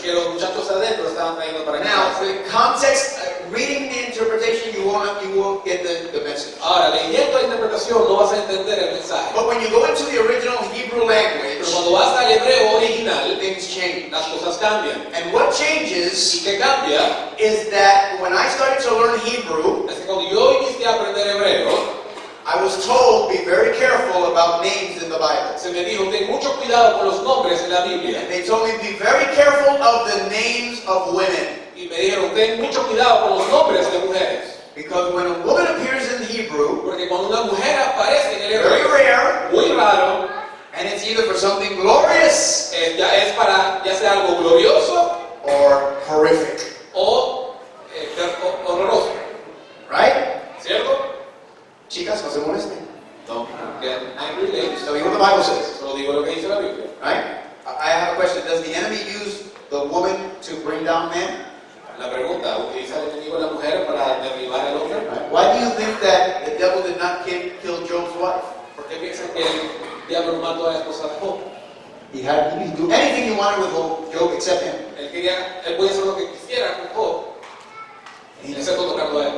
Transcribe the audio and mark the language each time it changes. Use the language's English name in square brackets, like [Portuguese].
[Spanish] que los muchachos adentro estaban trayendo para [English] Now, [Spanish] casarse. [English] the context, reading the interpretation, you won't get the message. [Spanish] Ahora, leyendo la interpretación no vas a entender el mensaje. [English] But when you go into the original Hebrew language, [Spanish] Pero cuando vas al hebreo original, [English] things change. [Spanish] las cosas cambian. [English] And what [Spanish] ¿Y [English] changes [Spanish] qué cambia? [English] is that when I started to learn Hebrew, [Spanish] Es que cuando yo inicié a aprender hebreo, [English] I was told, be very careful about names in the Bible. [Spanish] se me dijo, ten mucho cuidado con los nombres en la Biblia. [English] And they told me, be very careful of the names of women. [Spanish] Y me dijeron, ten mucho cuidado con los nombres de mujeres. [English] Because when a woman appears in Hebrew, [Spanish] Porque cuando una mujer aparece en el [English] very [Spanish] hebreo, [English] rare, [Spanish] muy raro, [English] and it's either for something glorious [Spanish] ya es para ya sea algo glorioso [English] or horrific. [Spanish] o horroroso. [English] Right? [Spanish] ¿Cierto? Chicas, no se molesten. No, que [English] angry ladies. Tell me what the Bible says. [Spanish] Solo digo lo que dice la Biblia. [English] Right? I have a question. Does the enemy use the woman to bring down men? [Spanish] La pregunta, ¿utiliza el enemigo a la mujer para derribar al hombre? [English] Right? Why do you think that the devil did not kill Job's wife? [Spanish] ¿Por qué piensan que el diablo mató a la esposa de Job? [English] He could do anything he wanted with Job except him. [Spanish] Él podía hacer lo que quisiera con Job, excepto tocando a él.